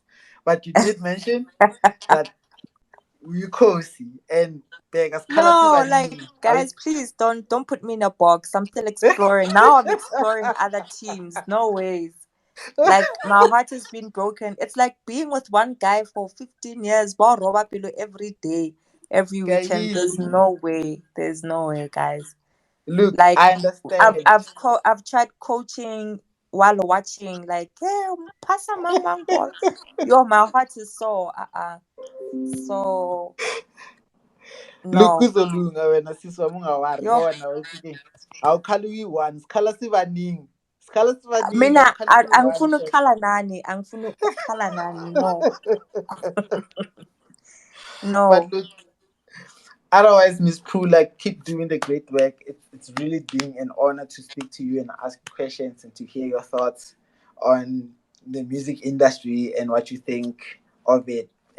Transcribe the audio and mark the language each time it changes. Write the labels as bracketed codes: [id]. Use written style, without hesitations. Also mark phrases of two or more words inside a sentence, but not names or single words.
[en] But you did mention that you cozy and Vegas color No, like, [zu] sibaningi. [en] guys, please don't put me in a box. I'm still exploring. Now I'm exploring other teams. No ways. Like, my heart has been broken. It's like being with one guy for 15 years. [st] Ba roba pelo [en] every day, every weekend. There's no way. There's no way, guys. Look, Like, I I've understand. I've co- I've tried coaching while watching. Like, yeah, pass a man one ball. Yo, my heart is so so Look, no. [zu] kuzolunga wena sisi wami, ungawari Yo, ngoba nawe sike awukhali uyi-one, sikhala sibaningi, sikhala sibaningi, mina awukhali kuyi-one angifuni [en] shame. [zu] ukukhala nani. Angifuni ukukhala nani. [en] No, But no. look, otherwise, Miss Pru, like, keep doing the great work. It's really been an honor to speak to you and ask questions and to hear your thoughts on the music industry and what you think of it.